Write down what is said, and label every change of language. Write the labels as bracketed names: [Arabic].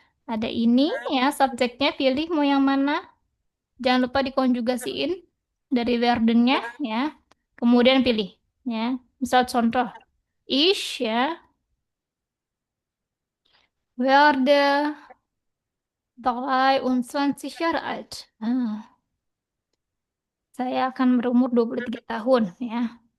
[Indonesian] Ada ini ya, subjeknya pilih mau yang mana. Jangan lupa dikonjugasiin dari werdennya ya. Kemudian pilih ya. Misal contoh, [German] ich ya, werde 23 Jahre alt. [Indonesian] Saya akan berumur 23 tahun ya.